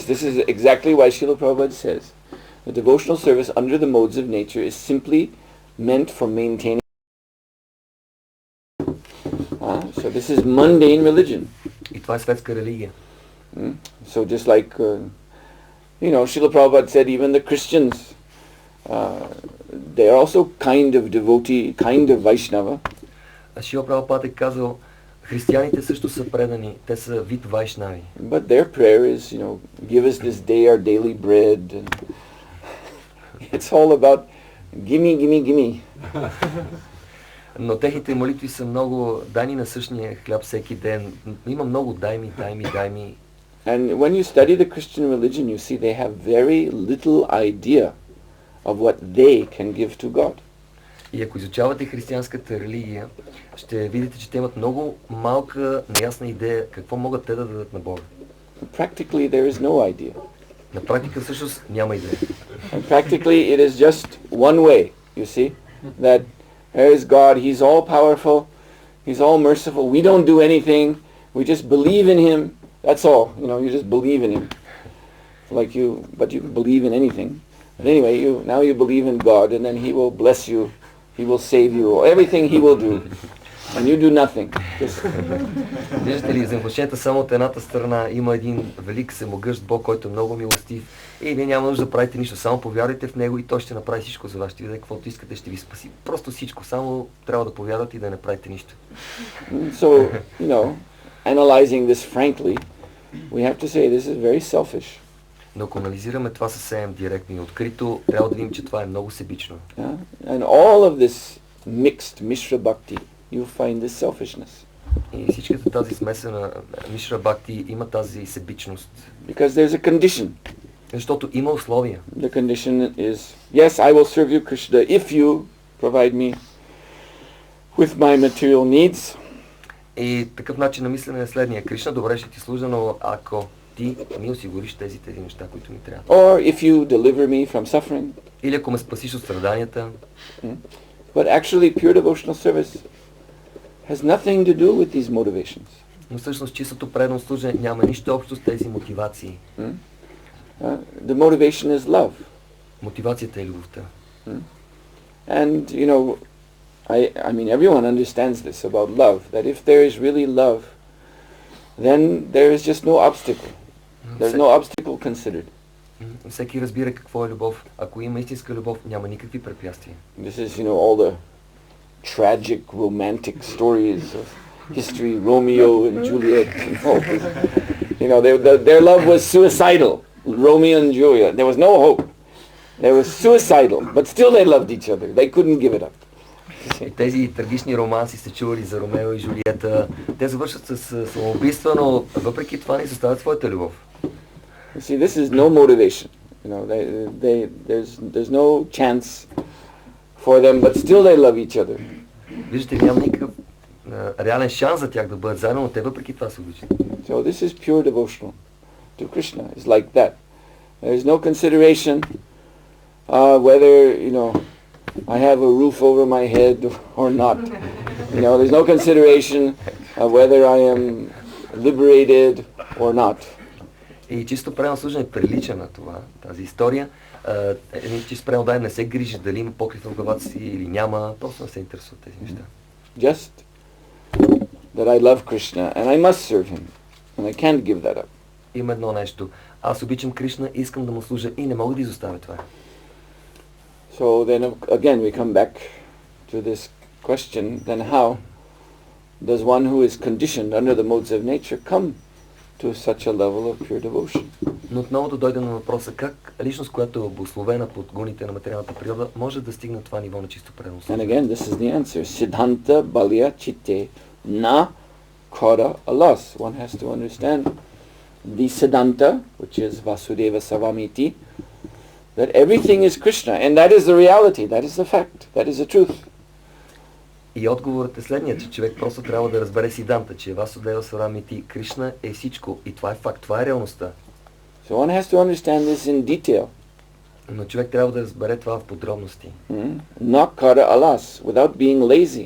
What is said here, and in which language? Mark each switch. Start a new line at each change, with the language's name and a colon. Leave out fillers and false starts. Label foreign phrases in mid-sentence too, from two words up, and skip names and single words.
English: This is exactly why Srila Prabhupada says the devotional service under the modes of nature is simply meant for maintaining. So this is mundane religion.
Bulgarian: И това е светска религия.
English: So just like, Srila Prabhupada said, even the Christians, they are also kind of devotee, kind of Vaishnava.
Bulgarian: Шрила Прабхупад е казал, християните също са предани, те са вид вайшнави.
English: But their prayer is, give us this day our daily bread. And it's all about gimme, gimme, gimme.
Bulgarian: Но техните молитви са много, дай ни насъщния хляб всеки ден. Има много дай ми.
English: And when you study the Christian religion, you see they have very little idea of what they can give to God.
Bulgarian: И ако изучавате християнската религия, ще видите, че те имат много малка, неясна идея какво могат те да дадат на Бога.
English: Practically there is no idea.
Bulgarian: На практика всъщност няма идея.
English: And practically it is just one way, you see, that there is God, He's all powerful, He's all merciful, we don't do anything, we just believe in Him, that's all, you just believe in Him. But you can believe in anything. But anyway, now you believe in God and then He will bless you, He will save you, everything He will do. And you do nothing.
Bulgarian: Виждате ли, взаимоотношенията само от едната страна, има един велик всемогъщ Бог, който е много милостив и вие няма нужда да правите нищо, само повярвайте в Него и Той ще направи всичко за вас, ще ви даде каквото искате, ще ви спаси. Просто всичко, само трябва да повярвате и да не правите нищо.
English: So, analyzing this frankly, we have to say this is very selfish.
Bulgarian: Но ако анализираме това съвсем директно и открито, трябва да видим, че това е много себично.
English: And all of this mixed
Sanskrit: मिश्र भक्ति,
English: you find this selfishness.
Bulgarian: И всичката тази смесена
Sanskrit: मिश्र भक्ति
Bulgarian: има тази себичност.
English: Because there's a condition.
Bulgarian: Защото има условия.
English: The condition is, yes, I will serve you, Krishna, if you provide me with my material needs.
Bulgarian: И такъв начин на мислене е следния. Кришна, добре ще ти служа, но ако ти ми осигуриш тези неща, които ми трябва.
English: Or if you deliver me from suffering.
Bulgarian: Или ако ме спасиш от страданията.
English: But actually pure devotional service has nothing to do with these motivations.
Bulgarian: Но всъщност чистото предано служение няма нищо общо с тези мотивации.
English: The motivation is love.
Bulgarian: Мотивацията е любовта.
English: And you know, I mean everyone understands this about love, that if there is really love, then there is just no obstacle. There's no obstacle considered.
Bulgarian: Всеки разбира какво е любов. Ако има истинска любов, няма никакви препятствия.
English: This is, you know, all the tragic romantic stories of history, Romeo and Juliet and all this. You know, their love was suicidal. Romeo and Juliet. There was no hope. They were suicidal, but still they loved each other. They couldn't give it up.
Bulgarian: И тези трагични романси сте чували за Ромео и Жулиета. Те завършват с самоубийства, но въпреки това не изоставят своята любов.
English: You see, this is no motivation. You know, there's no chance for them, but still they love each other.
Bulgarian: Виждате, няма никакъв реален шанс за тях да бъдат заедно, но те въпреки това се обичат.
English: So this is pure devotional to Krishna. It's like that. There is no consideration whether, you know, I have a roof over my head or not. You know, there's no consideration whether I am liberated or not.
Bulgarian: И чисто предано служение прилича на това, тази история. Един чисто предано дай не се грижи дали има покрив в главата си или няма, просто не се интересува тези неща.
English: Just that I love Krishna and I must serve him and I can't give that up.
Bulgarian: Има едно нещо. Аз обичам Кришна, искам да му служа и не мога да изоставя това.
English: So then again we come back to this question, then how does one who is conditioned under the modes of nature come to such a level of pure devotion?
Bulgarian: Но отново да дойдем на въпроса, как личност, която е обусловена под гоните на материалната природа, може да стигне това ниво на чисто предано служение?
English: And again, this is the answer.
Bangla: সিদ্ধান্ত বলিয়া চিত্তে না কর অলস.
English: One has to understand the siddhanta, which is
Sanskrit: वासुदेवः सर्वमिति,
English: that everything is Krishna, and that is the reality, that is the fact, that is the truth.
Bulgarian: И отговорът е следният, че човек просто трябва да разбере сиданта, че
Sanskrit: वासुदेवः सर्वमिति,
Bulgarian: Кришна е всичко и това е факт, това е реалността.
English: So one has to understand this in detail.
Bulgarian: Но човек трябва да разбере това в подробности.
English: Not
Bangla: কর অলস,
English: without being lazy.